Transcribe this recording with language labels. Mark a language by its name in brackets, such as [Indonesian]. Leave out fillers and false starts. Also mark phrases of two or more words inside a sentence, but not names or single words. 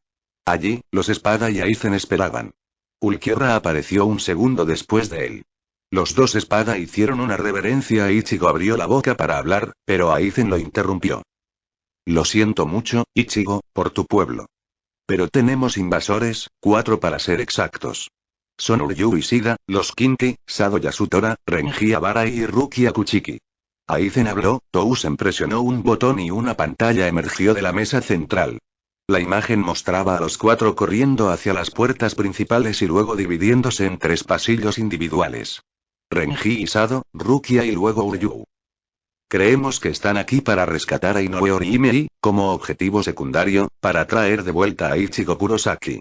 [Spanish] Allí, los Espada y Aizen esperaban. Ulquiorra apareció un segundo después de él. Los dos Espada hicieron una reverencia e Ichigo abrió la boca para hablar, pero Aizen lo interrumpió. Lo siento mucho, Ichigo, por tu pueblo. Pero tenemos invasores, 4 para ser exactos. Son Uryu y Shida, los Kinki, Sado Yasutora, Renji Abara y Rukia Kuchiki. Aizen habló, Tousen presionó un botón y una pantalla emergió de la mesa central. La imagen mostraba a los 4 corriendo hacia las puertas principales y luego dividiéndose en 3 pasillos individuales. Renji y Sado, Rukia y luego Uryu. Creemos que están aquí para rescatar a Inoue Orihime y, como objetivo secundario, para traer de vuelta a Ichigo Kurosaki.